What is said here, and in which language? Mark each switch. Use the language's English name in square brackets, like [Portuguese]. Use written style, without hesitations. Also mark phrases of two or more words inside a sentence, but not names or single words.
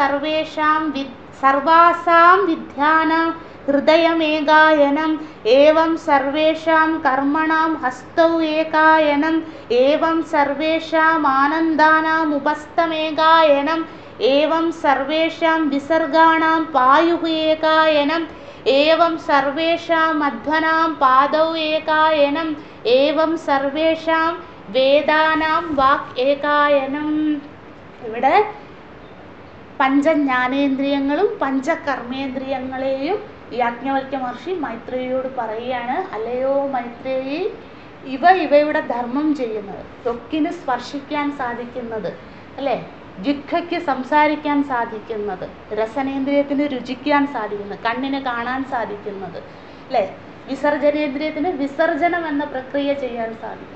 [Sanskrit] सर्वासां विद्यानां हृदयमेकायनम् एवं सर्वेषां कर्मणां हस्तौ एकायनम् एवं सर्वेषाम् आनन्दानाम् उपस्थमेकायनम् एवं सर्वेषां विसर्गाणां पायुः एकायनम् एवं सर्वेषां मध्वनां पादौ एकायनम् एवं सर्वेषां വേദാനാം വാക് ഏകായനം. [Malayalam] ഇവിടെ പഞ്ചജ്ഞാനേന്ദ്രിയങ്ങളും പഞ്ചകർമ്മേന്ദ്രിയങ്ങളെയും യാജ്ഞവൽക്യ മഹർഷി മൈത്രേയിയോട് പറയുകയാണ്, അല്ലയോ മൈത്രേയി, ഇവയുടെ ധർമ്മം ചെയ്യുന്നത്, ത്വക്കിന് സ്പർശിക്കാൻ സാധിക്കുന്നത് അല്ലേ, ജിഹ്വയ്ക്ക് സംസാരിക്കാൻ സാധിക്കുന്നത്, രസനേന്ദ്രിയത്തിന് രുചിക്കാൻ സാധിക്കുന്നത്, കണ്ണിന് കാണാൻ സാധിക്കുന്നത് അല്ലേ, വിസർജനേന്ദ്രിയത്തിന് വിസർജനം എന്ന പ്രക്രിയ ചെയ്യാൻ സാധിക്കും.